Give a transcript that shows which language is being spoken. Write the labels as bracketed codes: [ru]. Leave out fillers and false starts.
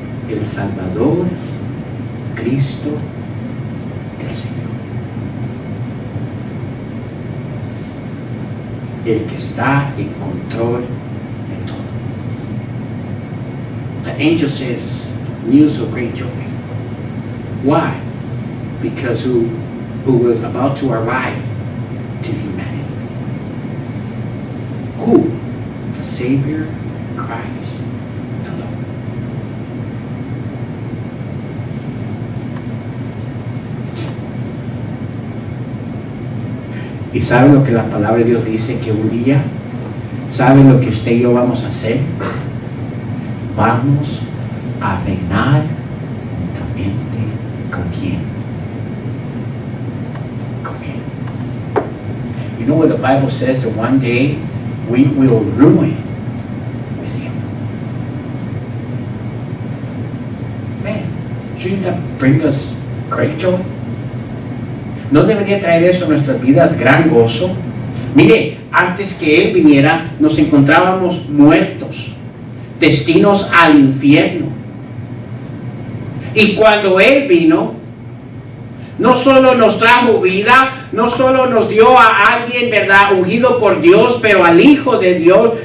[es] El Salvador, Cristo, el Señor. El que está en control de todo. [en] The angel says, news of great joy. Why? Because who was about to arrive to humanity. Who? The Savior, Christ, the Lord. [es] ¿Y saben lo que la palabra de Dios dice? Que un día, ¿saben lo que usted y yo vamos a hacer? Vamos a reinar juntamente con quién? Con Él. [en] You know what the Bible says? That one day we will ruin with Him. Man, shouldn't that bring us great joy? [es] ¿No debería traer eso a nuestras vidas gran gozo? Mire, antes que Él viniera, nos encontrábamos muertos, destinos al infierno. Y cuando Él vino, no solo nos trajo vida, no solo nos dio a alguien, ¿verdad?, ungido por Dios, pero al Hijo de Dios.